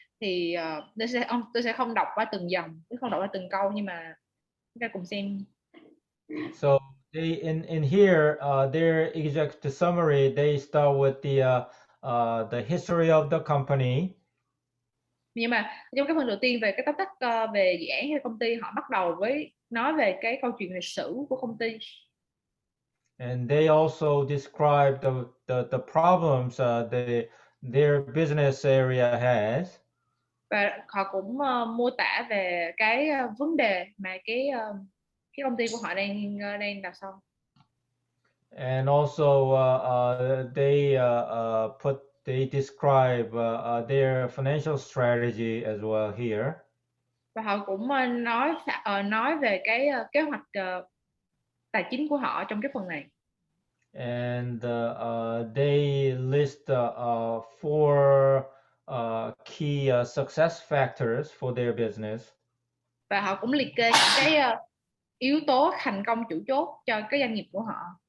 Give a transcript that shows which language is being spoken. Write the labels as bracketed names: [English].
[Vietnamese] Thì tôi sẽ không đọc qua từng dòng, không đọc qua từng câu, nhưng mà chúng ta cùng xem. [English] So they in here their executive summary, they start with the history of the company. [Vietnamese] Nhưng mà trong cái phần đầu tiên về cái tóm tắt về dự án hay công ty, họ bắt đầu với nói về cái câu chuyện lịch sử của công ty. [English] And they also describe the problems their business area has. [Vietnamese] Và họ cũng mô tả về cái vấn đề mà cái công ty của họ đang đặt sau. [English] And also they describe their financial strategy as well here. [Vietnamese] Và họ cũng nói về cái kế hoạch tài chính của họ trong cái phần này. [English] And they list four key success factors for their business. [Vietnamese] Và họ cũng liệt kê những cái yếu tố thành công chủ chốt cho cái doanh nghiệp của họ.